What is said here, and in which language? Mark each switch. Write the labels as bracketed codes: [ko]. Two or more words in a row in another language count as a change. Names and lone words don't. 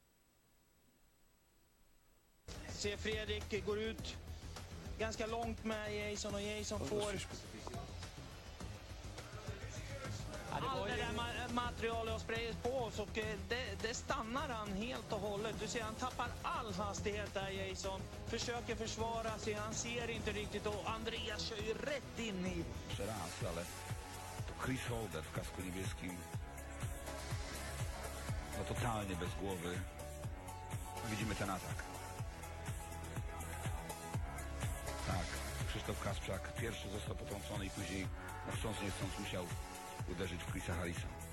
[sv] Se Fredrik går ut ganska långt med Jason, och Jason får all det där materialet och sprayet på oss, och det stannar han helt och hållet. Du ser, han tappar all hastighet där, Jason. Försöker försvara sig, han ser inte riktigt, och Andreas kör ju rätt in i... [pl] Raz, ale to Chris Holder w kasku niebieskim, no totalnie bez głowy. Widzimy ten atak. Tak, Krzysztof Kasprzak pierwszy został potrącony i później, no chcąc nie chcąc, musiał uderzyć w Chrisa Harrisa.